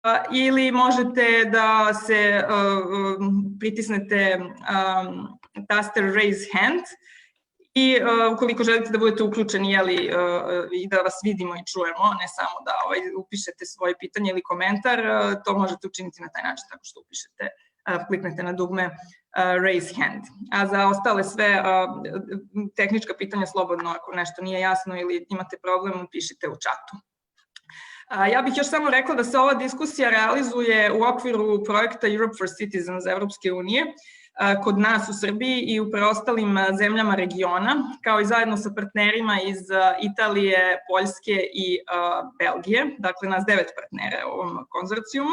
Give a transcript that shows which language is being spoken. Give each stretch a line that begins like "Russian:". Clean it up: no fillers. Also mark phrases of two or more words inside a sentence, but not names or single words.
Serbian: ili možete da se pritisnete taster
English: raise hand
Serbian: i ukoliko želite da budete uključeni i da vas vidimo i čujemo, ne samo da upišete svoje pitanje ili komentar, to možete učiniti na taj način tako što kliknete na dugme
English: raise hand.
Serbian: A za ostale sve tehnička pitanja slobodno, ako nešto nije jasno ili imate problem, pišite u čatu. Ja bih još samo rekla da se ova diskusija realizuje u okviru projekta Europe for Citizens Evropske unije, kod nas u Srbiji i u preostalim zemljama regiona, kao i zajedno sa partnerima iz Italije, Poljske i Belgije, dakle nas 9 partnera u ovom konzorcijumu.